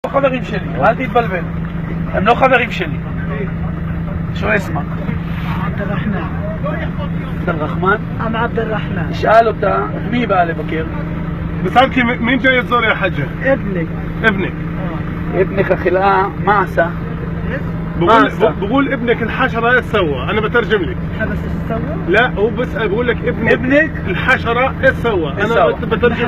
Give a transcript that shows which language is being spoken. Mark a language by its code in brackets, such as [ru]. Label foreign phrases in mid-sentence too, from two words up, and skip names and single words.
[he] חברים שלי, אל תתבלבל. הם לא חברים שלי. [ar] شو اسمك? عبد الرحمن. عبد الرحمن? أم عبد الرحمن. [he] اسأل אותה, מי בא לבקר? [ar] بسألك مين جاي يزور يا حجة؟ ابني. ابنك. ابنك خلقها ما عسى. بقول ابنك الحشرة ايش سوى؟ انا بترجم لك. حبس ايش سوى؟ لا هو بسأل بقول لك ابنك الحشرة ايش سوى؟ انا بترجم.